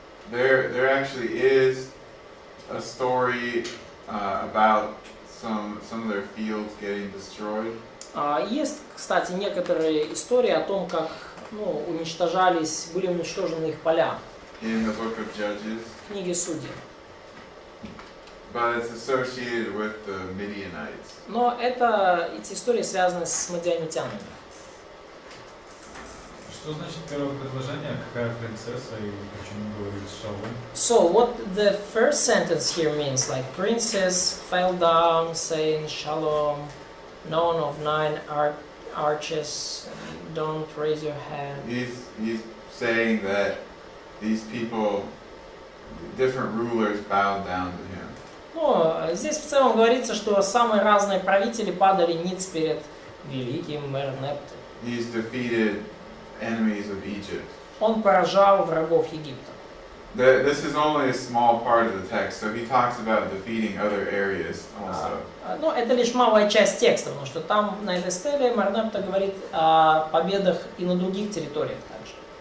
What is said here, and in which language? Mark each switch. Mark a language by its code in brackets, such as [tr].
[en] There actually is a story about some of their fields getting destroyed. [ru] Есть, кстати, некоторые истории о том, как, ну, уничтожались, были уничтожены их поля [en] In the book of Judges, [ru] в книге Судей. [en] but it's associated with the Midianites. [ru] Но эти истории связаны с мадианитянами. Что значит первое предложение? Какая принцесса и почему говорит Шалом? [en] So what the first sentence here means, like princess fell down saying shalom, none of 9 arches, don't raise your hand. He's saying that these people, different rulers bowed down to him. [ru] Ну, здесь в целом говорится, что самые разные правители падали ниц перед великим Мернепте. [en] He's defeated enemies of Egypt. [ru] Он поражал врагов Египта. [en] This is only a small part of the text, so he talks about defeating other areas also. [ru] Ну, это лишь малая часть текста, потому что там на этой стеле Мернепте говорит о победах и на других территориях также.